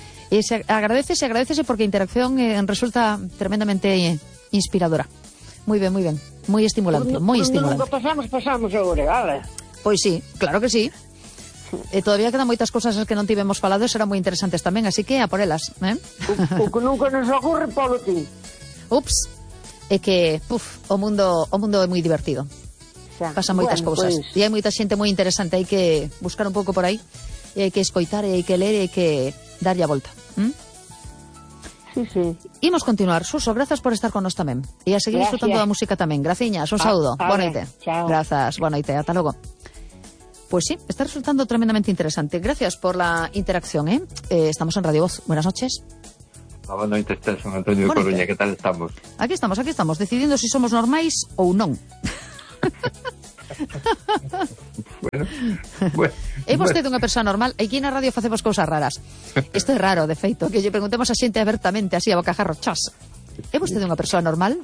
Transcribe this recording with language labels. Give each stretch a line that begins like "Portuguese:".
Galician: E se agradece porque a interacción resulta tremendamente inspiradora. Moi ben, moi ben. Moi estimulante, moi estimulante. Cando pasamos agora, vale? Pois sí, claro que sí. E todavía quedan moitas cousas as que non tivemos falado e serán moi interesantes tamén, así que a por elas, ¿eh? O que nunca nos ocorre, polo ti. Ups. É que, puf, o mundo é moi divertido. Pasan moitas cousas. Pois. E hai moita xente moi interesante, hai que buscar un pouco por aí, e hai que escoitar, e hai que ler, e hai que darlle a volta. Sí. Imos continuar. Suso, grazas por estar con nos tamén. E a seguir disfrutando da música tamén. Graciñas, un saúdo. Boa noite. Chao. Grazas, boa noite, ata logo.
Spanish: Pues sí, está resultando tremendamente interesante. Gracias por la interacción, ¿eh? Estamos en Radio Voz. Buenas noches. Buenas noches, San Antonio de Coruña. ¿Qué tal estamos? Aquí estamos, decidiendo si somos
Galician: normais o non.
Spanish: Bueno,
Galician: é vostede unha persoa normal. Aquí na radio facemos cousas raras. Isto é raro, de feito, que lle preguntemos a xente abertamente, así a bocajarro, chas. É vostede unha persoa normal?